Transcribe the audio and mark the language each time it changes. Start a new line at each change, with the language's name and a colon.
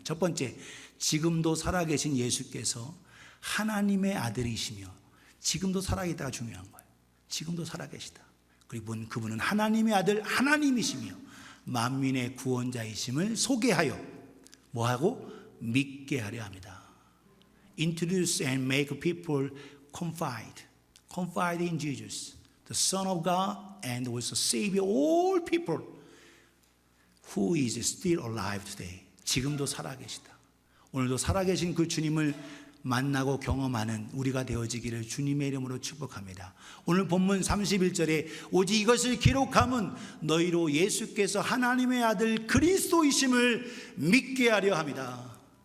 Korean: 첫 번째, 지금도 살아계신 예수께서 하나님의 아들이시며 지금도 살아계시다가 중요한 거예요. 지금도 살아계시다. 그리고 그분은 하나님의 아들, 하나님이시며 만민의 구원자이심을 소개하여 뭐하고? 믿게 하려 합니다.
English: Introduce and make people confide in Jesus, the Son of God and was the Savior of all people who is still alive today.
Korean: 지금도 살아계시다. 오늘도 살아계신 그 주님을 만나고 경험하는 우리가 되어지기를 주님의 이름으로 축복합니다. 오늘 본문 31절에 오직 이것을 기록함은 너희로 예수께서 하나님의 아들 그리스도이심을 믿게 하려 합니다.